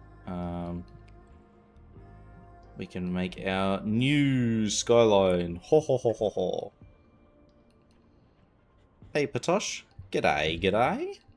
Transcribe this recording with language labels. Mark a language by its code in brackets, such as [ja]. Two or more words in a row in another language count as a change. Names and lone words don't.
[en] we can make our new skyline. Ho ho ho ho ho. Hey Patosh, g'day, g'day.